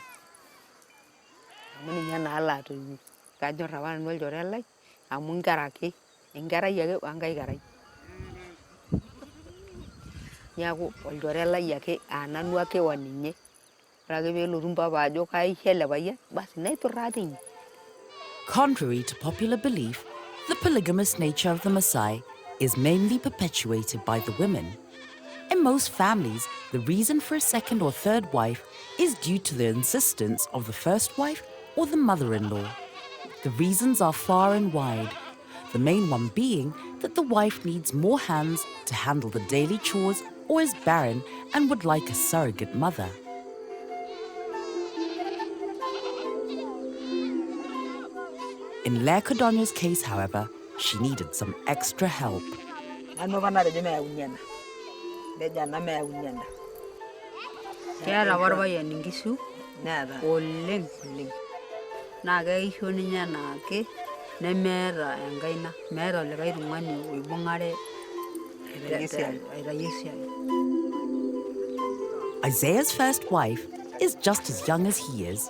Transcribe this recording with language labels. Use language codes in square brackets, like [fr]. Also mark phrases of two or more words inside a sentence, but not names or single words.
[mas] Amu ninye naa laatoiwuo. Kanyor apa nanu olchore lai amu nkera ake. Enkerai ake wenkae kerai. Neeku olchore lai ake nanu ake oninye. Ore ake peelotu mpapa ajo kaisho ele payian basi naiturraa teine. [en] Contrary to popular belief, the polygamous nature of the Maasai is mainly perpetuated by the women. In most families, the reason for a second or third wife is due to the insistence of the first wife or the mother-in-law. The reasons are far and wide, the main one being that the wife needs more hands to handle the daily chores or is barren and would like a surrogate mother. In Leah Kadono's case, however, she needed some extra help. [mas] Keeta apa orpayian inkishu oleng naa keisho ninye enaake nemeeta enkaina meeta olikae tung'ani oibung'are aitayie esiai. [en] Isaiah's first wife is just as young as he is.